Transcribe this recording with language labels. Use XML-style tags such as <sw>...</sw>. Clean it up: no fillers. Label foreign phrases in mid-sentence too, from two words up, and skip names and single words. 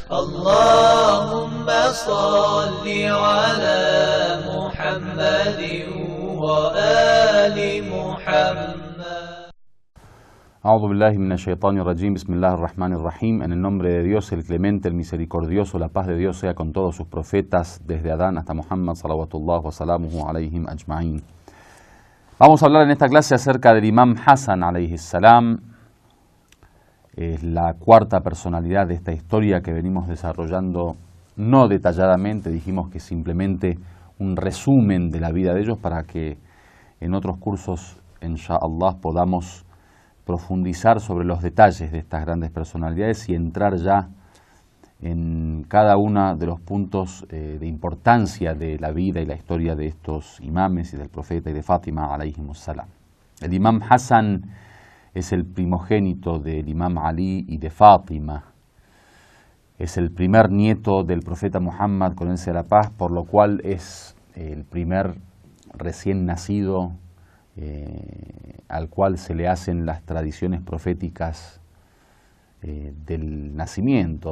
<ar>اللهم صل على محمد وآل محمد. أعوذ بالله من الشيطان الرجيم. بسم الله الرحمن الرحيم.</ar> <es>En el nombre de Dios, el clemente, el misericordioso, la paz de Dios sea con todos sus profetas, desde Adán hasta Muhammad,</es> <ar>صلوات الله وسلامه عليهم أجمعين.</ar> <es>Vamos a hablar en esta clase acerca del Imam Hasan</es> <ar>عليه السلام.</ar> <es>Es la cuarta personalidad de esta historia que venimos desarrollando, no detalladamente, dijimos que simplemente un resumen de la vida de ellos para que en otros cursos,</es> <ar>إن شاء الله,</ar> <es>podamos profundizar sobre los detalles de estas grandes personalidades y entrar ya en cada uno de los puntos de importancia de la vida y la historia de estos imames y del profeta y de Fátima</es> <ar>عليهم السلام.</ar> <es>El Imam Hasan es el primogénito del Imam Ali y de Fátima. Es el primer nieto del profeta Muhammad, con él sea la paz, por lo cual es el primer recién nacido al cual se le hacen las tradiciones proféticas del nacimiento.</es>